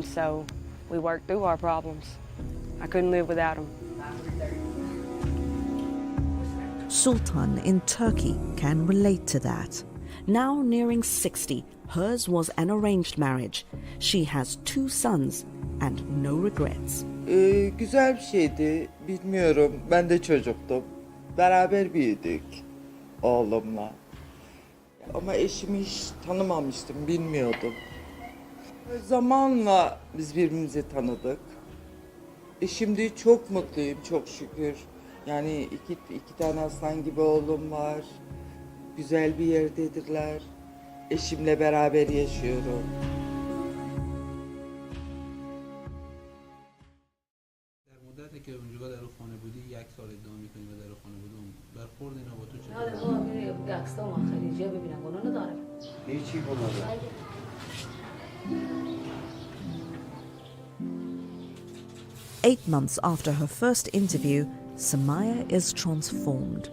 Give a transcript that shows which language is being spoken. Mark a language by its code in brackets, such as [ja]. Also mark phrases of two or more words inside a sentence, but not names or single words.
[en] So we work through our problems. I couldn't live without him. Sultan in Turkey can relate to that. Now nearing 60, hers was an arranged marriage. She has 2 sons and no regrets. [tr] Güzel bir şeydi, bilmiyorum. Ben de çocuktum. Beraber büyüdük oğlumla. Ama eşimi hiç tanımamıştım, bilmiyordum. Zamanla biz birbirimizi tanıdık. Şimdi çok mutluyum, çok şükür. Yani iki tane aslan gibi oğlum var. Güzel bir yerdedirler. Eşimle beraber yaşıyorum. [fa] در مدتی که اونجا در خانه بودی 1 سال ادعا می‌کنی و در خانه بودم برخورد اینا با تو چطور؟ عکس‌ها و خلیجی ببینن گناه نداره. هیچی گناه نداره. [en] 8 months after her first interview, Samaya is transformed.